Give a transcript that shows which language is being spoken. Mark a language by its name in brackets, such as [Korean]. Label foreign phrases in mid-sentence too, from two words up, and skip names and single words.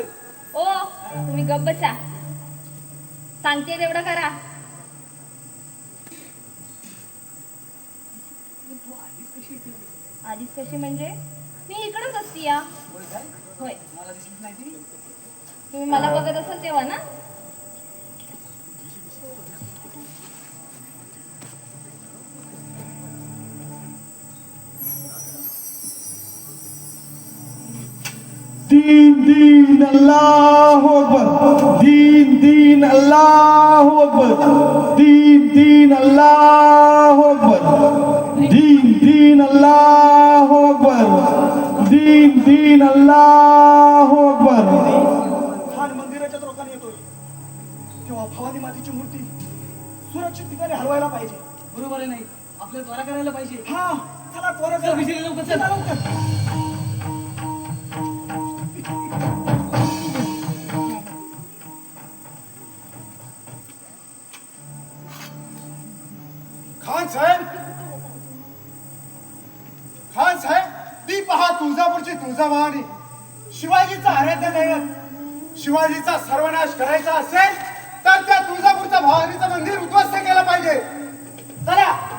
[Marathi] ओ, तुम्ही गप बसा. सांगते तेवढं करा. आधीच कशी म्हणजे? मी इकडच असती या. होय. मला दिसलीच नाही ती. तुम्ही मला बघत असाल तेव्हा ना? [Arabic] دين دين الله أكبر، دين دين الله أكبر، دين دين الله أكبر، دين دين الله أكبر، دين دين الله أكبر. [Marathi] खान मंदिराच्या रोखाने येतोय तेव्हा भवानी मातेची मूर्ती सुरक्षित ठिकाणी हलवायला पाहिजे. बरोबर आहे. नाही आपल्याला त्वरा करायला पाहिजे. हा, चला त्वरा चल बिजली, लवकर चल. चला लवकर. खान साहेब, ती पहा तुळजापूरची तुळजाभवानी, शिवाजीचा आराध्य दैवत. शिवाजीचा सर्वनाश करायचा असेल तर त्या तुळजापूरच्या भवानीचं मंदिर उद्ध्वस्त केलं पाहिजे. चला.